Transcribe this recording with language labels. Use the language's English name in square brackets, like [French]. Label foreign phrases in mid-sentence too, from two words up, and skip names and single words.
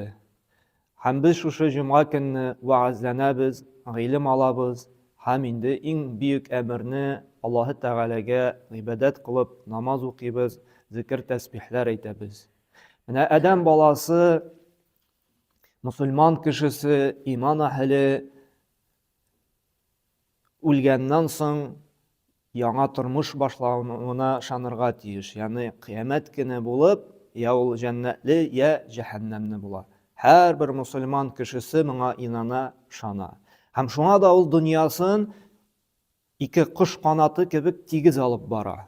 [Uzbek] Ham biz shu juma kunni va'zlanamiz, ilm olamiz, ham endi eng buyuk amirni Alloh taolaga ibodat qilib namoz o'qiymiz, zikr tasbihlar aytamiz. Mana adam bolasi, musulmon kishisi, iymon ahli o'lgandan so'ng [Tatar] яңа тормыш башлауына шанырга тиеш. Ягъни кыямат көне булып, я ул җәннәтле, я җәһәннәмне була. Һәр бер мусульман кешесе моңа инана, шана. Һәм шуңа да ул дөньясын ике кош канаты кебек тигез алып бара.